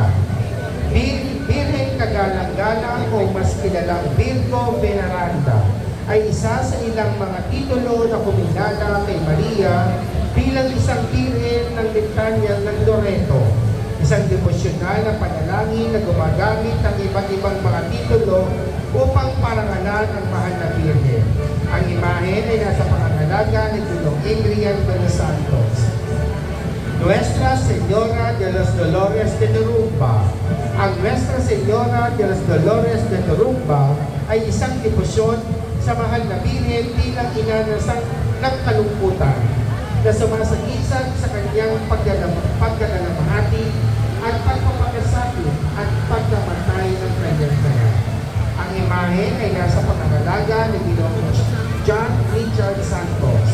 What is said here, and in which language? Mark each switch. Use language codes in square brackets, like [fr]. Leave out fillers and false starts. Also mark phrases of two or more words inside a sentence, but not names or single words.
[tl] Birhen Kagalang-galang o mas kilalang Virgo Veneranda ay isa sa ilang mga titulo na kumilala kay Maria bilang isang birhen ng Litanya ng Loreto, isang devosyonal na panalangin na gumagamit ng iba't ibang mga titulo upang parangalan ang mahal na birhen. Ang imahe ay nasa pangangalaga ni Ginoong Adrian de los Santos. Nuestra Señora de los Dolores de Turumba. Ang Nuestra Señora de los Dolores de Turumba ay isang debosyon sa mahal na birhen bilang ina ng kalungkutan na sumasagisag sa kanyang pagdalamahati at pagpapakasakit at pagkamatay ng kanyang kaya. Ang imahe ay nasa pangangalaga ni Ginoong John Richard Santos.